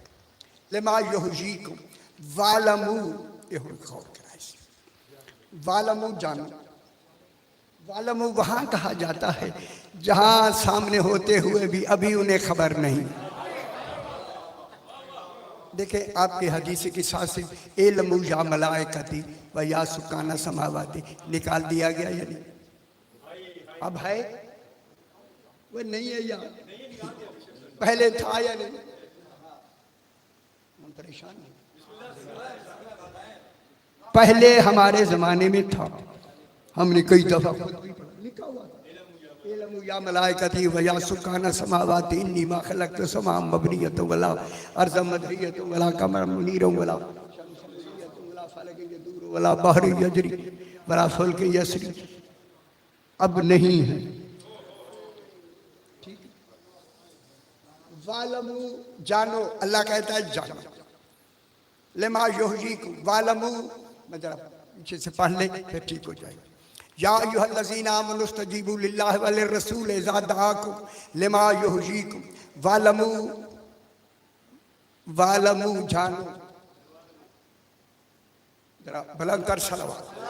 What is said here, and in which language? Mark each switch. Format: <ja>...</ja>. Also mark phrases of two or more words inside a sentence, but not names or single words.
<ar>لما يحييكم واعلموا,</ar> <hi>ये गौर कराइए। वालमू जानो, वालमू वहां कहा जाता है जहां सामने होते हुए भी अभी उन्हें खबर नहीं। देखें आपकी हदीस के साथ से</hi> <ar>اعلموا يا ملائكتي ويا سكان سماواتي</ar> <hi>निकाल दिया गया या नहीं? अब है वो नहीं है यार, पहले था या नहीं? हम परेशान हैं। पहले हमारे जमाने में था, हमने कई दफा लिखा हुआ था</hi> <ar>اعلموا يا ملائكتي ويا سكان سماواتي إني ما خلقت سماء مبنية ولا أرض مدحية ولا قمر منير ولا شمس ولا فلك يدور ولا بحر يجري ولا فلك يسري.</ar> <hi>अब नहीं है, ठीक। वालमू जानो, अल्लाह कहता है जानो।</hi> <ar>لما يحييكم واعلموا,</ar> <hi>मैं जरा पीछे से पढ़ ले फिर ठीक हो जाएगा।</hi> <ar>يا أيها الذين آمنوا استجيبوا لله وللرسول إذا دعاكم لما يحييكم واعلموا واعلموا जानो।</ar> <hi>जरा बुलंद कर सलवात।</hi>